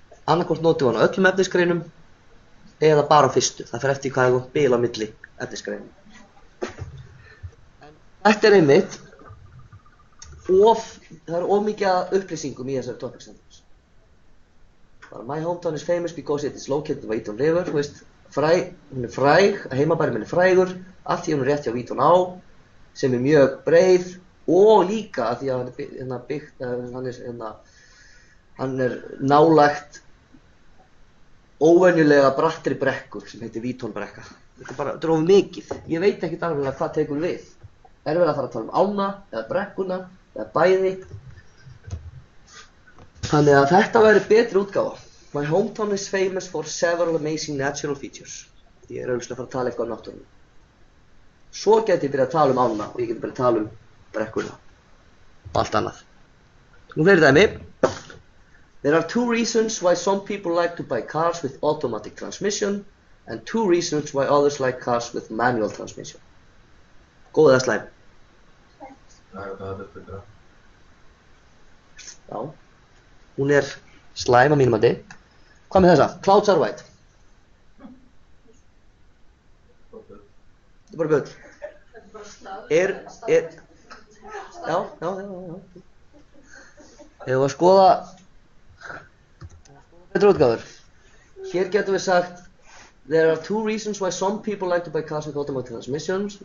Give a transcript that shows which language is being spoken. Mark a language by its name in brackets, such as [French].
[Icelandic] Annarkvort notum við hann á öllum efnisgreinum eða bara á fyrstu. Það fer eftir hvað er gott bil á milli efnisgreinum. Þetta er einmitt það er of mikið upplýsingum í þessari topic sentence. [English] My hometown is famous because it is located by Wheaton River. [Icelandic] Þú veist, hún er fræg, heimabærinn minn er frægur, af því hún er rétt hjá Wheaton á, sem er mjög breið og líka af því að hann er nálægt óvenjulega brattri brekkur sem heitir Wheaton brekka. Þetta er of mikið. Ég veit ekkert alveg hvað tekur við. Er verið að fara að tala ána, eða brekkuna, eða bæði. Þannig að þetta væri betri útgáfa. [English] My hometown is famous for several amazing natural features. [Icelandic] Ég er auðvitað að fara að tala eitthvað náttúrunum. Svo geti ég byrjað að tala ána og ég geti byrjað að tala brekkuna. Og allt annað. Nú fleiri dæmi. [English] There are 2 reasons why some people like to buy cars with automatic transmission and 2 reasons why others like cars with manual transmission. [Icelandic] Góð eða slæm? Já. Hún slæm að mínum mati. Hvað með þessa? [English] Clouds are white. [Icelandic] Þetta bara bull. Já. Ef við að skoða betri útgáfur. Hér getum við sagt [English] there are 2 reasons why some people like to buy cars with automatic transmissions.